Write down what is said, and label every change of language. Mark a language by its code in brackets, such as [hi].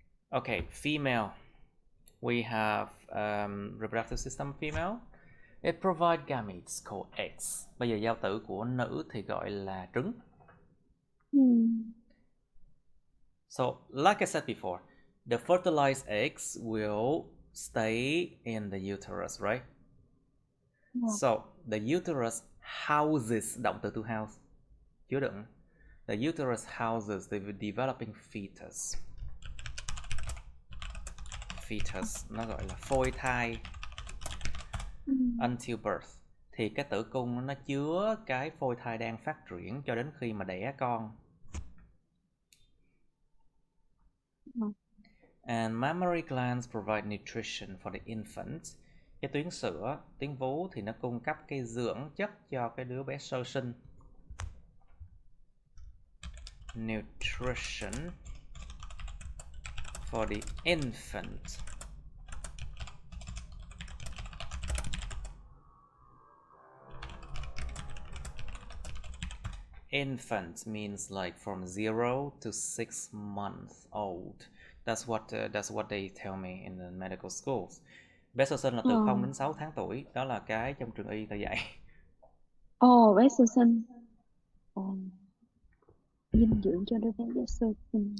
[en] Okay, female. We have reproductive system female. It provides gametes called eggs. [vi] Bây giờ giao tử của nữ thì gọi là trứng. [en] So, like I said before, the fertilized eggs will stay in the uterus, right? So, the uterus houses, [vi] động từ [en] to house, [vi] chứa đựng. [en] The uterus houses the developing fetus. [vi] Fetus, nó gọi là phôi thai. [en] Until birth. [vi] Thì cái tử cung nó chứa cái phôi thai đang phát triển cho đến khi mà đẻ con. [en] And mammary glands provide nutrition for the infant. [vi] Cái tuyến sữa, tuyến vú thì nó cung cấp cái dưỡng chất cho cái đứa bé sơ sinh. [en] Nutrition for the infant. Infant means like from 0 to 6 months old. That's what they tell me in the medical schools. [vi] Bé sơ sinh là từ 0 đến 6 tháng tuổi. Đó là cái trong trường y ta dạy. Bé sơ sinh. Dinh dưỡng cho đứa bé sơ sinh.